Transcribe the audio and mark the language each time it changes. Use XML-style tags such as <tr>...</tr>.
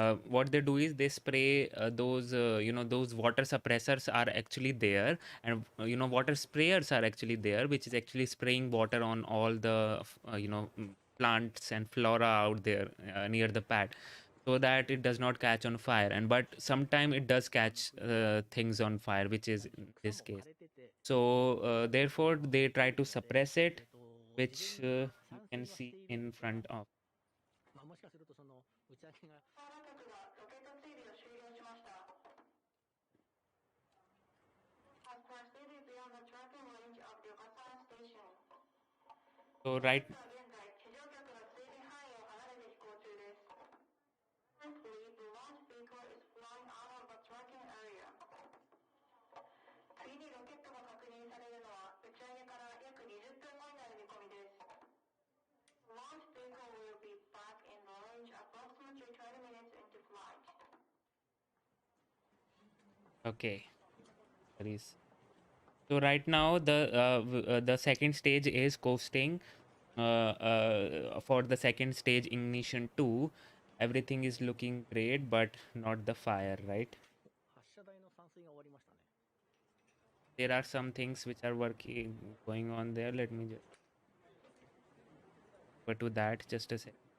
<en>What they do is they spray those water suppressors are actually there, and water sprayers are actually there, which is actually spraying water on all the plants and flora out there near the pad, so that it does not catch on fire. And but sometime it does catch things on fire, which is in this case. So therefore they try to suppress it, which you can see in front of.</en> <ja>もしかするとその打ち上げが局がロケット追尾を終了しました。</ja> <en>Has proceeded beyond the tracking range of the Obasara station. So right</en> <ja>現在、地上局の追尾範囲を離れて飛行中です。</ja> <en>Currently, the launch vehicle is flying out of the tracking area.</en> <ja>次にロケットが確認されるのは打ち上げから約20分後になる見込みです。</ja> <en>The launch vehicle will be back in the range approximately 20 minutes into flight. Okay. There is So right now the second stage is coasting. For the second stage ignition 2, everything is looking great, but not the fire, right?</en> <ja>発射台の散水が終わりましたね。</ja> <en>There are some things which are going on there. Let me just go to that just a sec.</en>